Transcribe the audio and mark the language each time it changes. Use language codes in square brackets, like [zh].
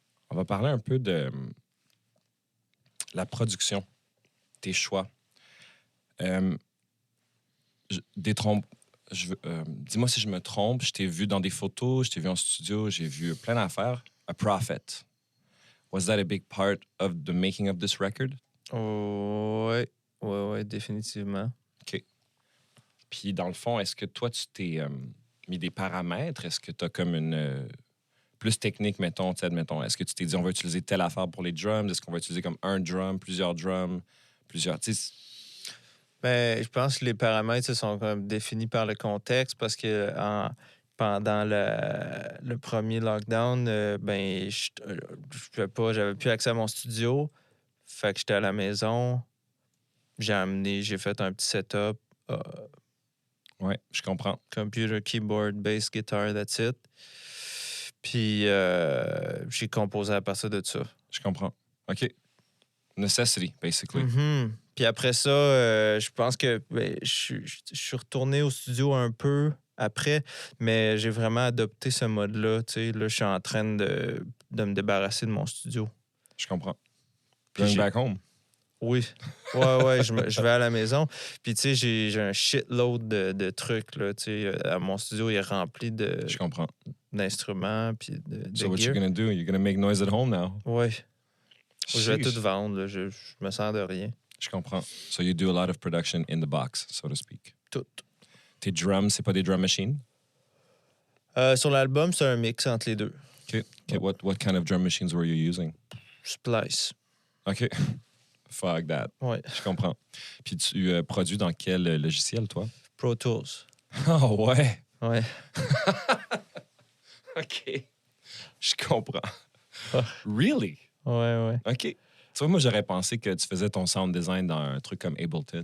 [fr] On va parler un peu de la production, tes choix. Dis-moi si je me trompe, je t'ai vu dans des photos, je t'ai vu en studio, j'ai vu plein d'affaires. [en] A Prophet. Was that a big part of the making of this record? [fr] Ouais, définitivement. OK. Puis, dans le fond, est-ce que toi, tu t'es mis des paramètres? Est-ce que tu as comme une... plus technique, mettons, admettons. Est-ce que tu t'es dit, on va utiliser telle affaire pour les drums? Est-ce qu'on va utiliser comme un drum, plusieurs drums, plusieurs... Ben, je pense que les paramètres sont comme définis par le contexte parce que pendant le premier lockdown, ben, j'avais plus accès à mon studio. Fait que j'étais à la maison. J'ai fait un petit setup. Oui, je comprends. [en] Computer, keyboard, bass, guitar, that's it. [fr] Puis j'ai composé à partir de ça. Je comprends. [en] OK. Necessity, basically. Mm-hmm. [fr] Puis après ça, je pense que je suis retourné au studio un peu après, mais j'ai vraiment adopté ce mode-là. Tu sais, là, je suis en train de me débarrasser de mon studio. Je comprends. Puis [en] Going back home. [fr] Oui. Ouais, je vais à la maison. Puis, tu sais, j'ai un shitload de trucs, là. Tu sais, mon studio est rempli Je comprends. d'instruments, puis de [en] So what gear. you're gonna do? You're gonna make noise at home now? [fr] Oui. Je vais Sheesh. tout vendre, là. Je me sers de rien. Je comprends. [en] So you do a lot of production in the box, so to speak. [fr] Tout. Tes drums, c'est pas des drum machines? Sur l'album, c'est un mix entre les deux. [en] OK. What kind of drum machines were you using? Splice. OK. Fuck that. [fr] Ouais. Je comprends. Puis tu produis dans quel logiciel, toi? [en] Pro Tools. [fr] Oh, ouais. Ouais. OK. Je comprends. Ah. [en] Really? [fr] Ouais. OK. Tu vois, moi, j'aurais pensé que tu faisais ton sound design dans un truc comme Ableton.